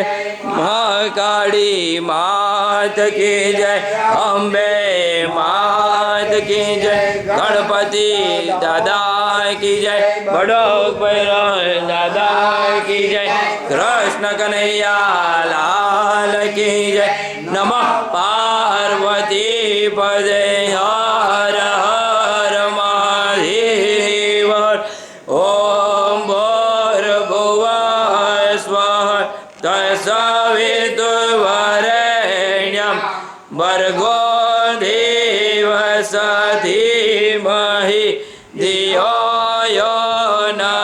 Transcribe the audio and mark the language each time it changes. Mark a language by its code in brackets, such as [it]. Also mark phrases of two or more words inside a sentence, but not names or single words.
[hi] महाकाली मात की जय अम्बे मात की जय गणपति दादा की जय बड़ोक भैरव दादा की जय कृष्ण कन्हैया लाल की जय नमः पार्वती पदे हर हर महादेव [sa] ओम भूर्भुवः स्वः तत्सवितुर्वरेण्यं भर्गो देवस्य धीमहि धियो यो न